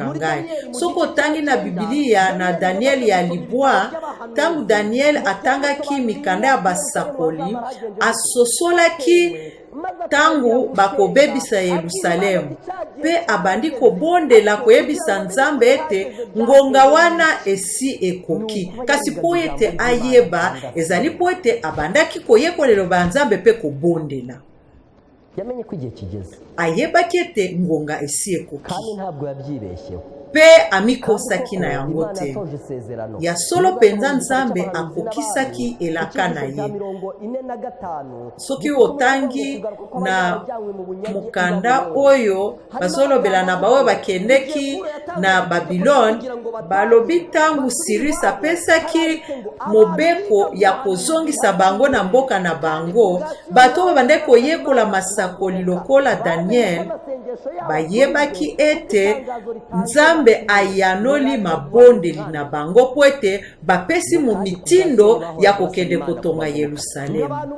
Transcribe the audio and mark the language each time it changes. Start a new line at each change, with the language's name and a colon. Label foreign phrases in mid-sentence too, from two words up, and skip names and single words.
Lingala: ngai soko otangi na Biblia na Daniel ya libwa tangu Daniel atangaki mikanda ya basakoli asosolaki tangu bakobebisa Yerusalemu pe abandi kobondela koyebisa Nzambe ete ngonga wana esi ekoki kasi po ete ayeba ezali po ete abandaki koyekolelo ba Nzambe pe kobondela
Kinyarwanda: yamenye ko igihe kigeze
Lingala: ayebaki ete ngonga esi ekoki
Kinyarwanda: kandi ntabwo yabyibeshyeho
Lingala: pe amikosaki na yango te ya solo penza Nzambe akokisaki elaka na ye soki otangi na mukanda oyo bazolobela na baoyo bakendeki na Babylone balobi tangu Cyrus apesaki mobeko ya kozongisa bango na mboka na bango bato babandaki koyekola masakoli lokola Daniel bayebaki ete Nzambe ayanoli mabondeli na bango po ete bapesi mu mitindo ya kokende kotonga Yerusalemu.